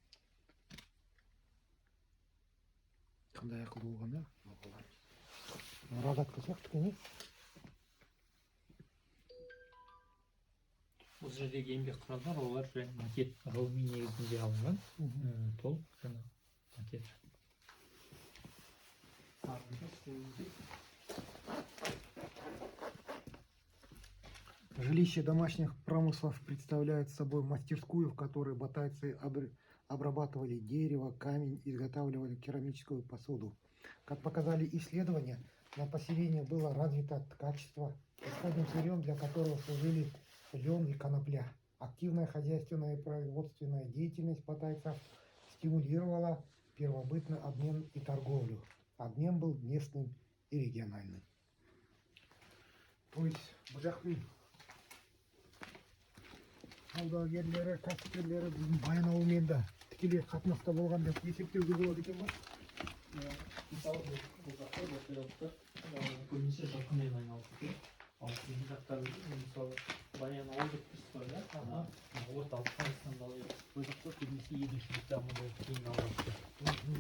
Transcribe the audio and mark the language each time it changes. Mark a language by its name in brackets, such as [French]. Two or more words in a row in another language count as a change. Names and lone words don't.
[Kazakh] Қандай ақылды болған, Радатқа сияқты екен, Осы жердегі еңбек құралдар, олар макет ғылыми негізінде алынған, толық жаңа макет. [Russian] Жилище домашних промыслов представляет собой мастерскую, в которой ботайцы обрабатывали дерево, камень, изготавливали керамическую посуду. Как показали исследования, на поселении было развито ткачество, исходным сырьем для которого служили лен и конопля. Активная хозяйственная и производственная деятельность ботайцев стимулировала первобытный обмен и торговлю. Обмен был местным и региональным. То есть, [Kazakh] саудагерлері, кәсіпкерлері біздің Баянауылмен де тікелей қатынаста болған деп есептеуге болады екен ба? Мысалы, бұл жақта ботайлықтар көбінесе жылқымен айналысып жүр. Ал кейін жақтар, мысалы, Баянауыл деп тұрсыз ғой, орталық Қазақстанда бұл жақта көбінесе егіншілік дамуы кейін айналысып.